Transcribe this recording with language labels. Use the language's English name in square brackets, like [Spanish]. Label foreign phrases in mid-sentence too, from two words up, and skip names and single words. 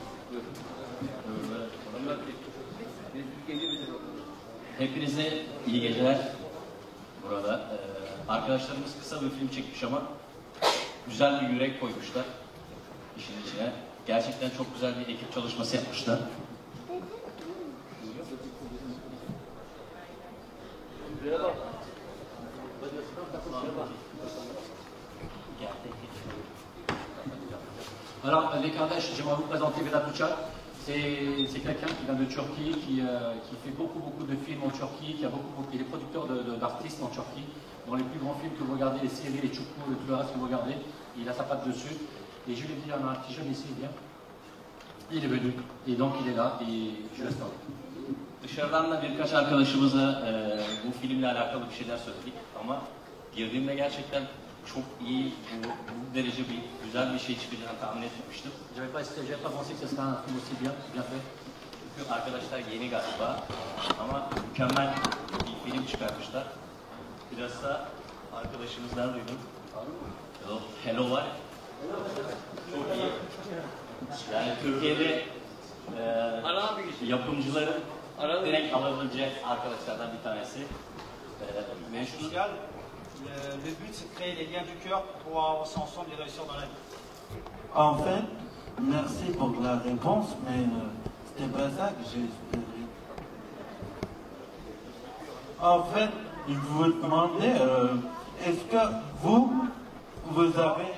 [Turkish] Hepinize iyi geceler burada. Arkadaşlarımız kısa bir film çekmiş ama güzel bir yürek koymuşlar işin içine. Gerçekten çok güzel bir ekip çalışması yapmışlar. [French] Alors, les Kardash, j'aimerais vous présenter Vedat Uçak. C'est quelqu'un qui vient de Turquie, qui fait beaucoup de films en Turquie, il est producteur d'artistes en Turquie. Dans les plus grands films que vous regardez, les séries, les Çukur, le tout le reste que vous regardez, il a sa patte dessus. Et je lui ai dit, il y en a un petit jeune ici, il vient. Il est venu. Et donc il est là, et je laisse parler. [Turkish] Dışarıdan da birkaç arkadaşımıza bu filmle alakalı bir şeyler söyledik ama girdiğimde gerçekten çok iyi, bu derece güzel bir şey çıkacağını tahmin etmemiştim. [French] J'avais pas pensé que ce serait un film aussi bien fait. [Turkish] Çünkü arkadaşlar yeni galiba ama mükemmel bir film çıkartmışlar. Biraz da arkadaşımızdan duydum. Hello var. Çok iyi. Yani Türkiye'de yapımcıların direkt alabileceği arkadaşlardan bir tanesi. Social. [French] Le but, c'est de créer des liens du cœur pour pouvoir avancer ensemble et réussir dans la vie. En fait, merci pour la réponse, mais c'était pas ça que j'ai espéré. En fait, je vous demandais, est-ce que vous avez...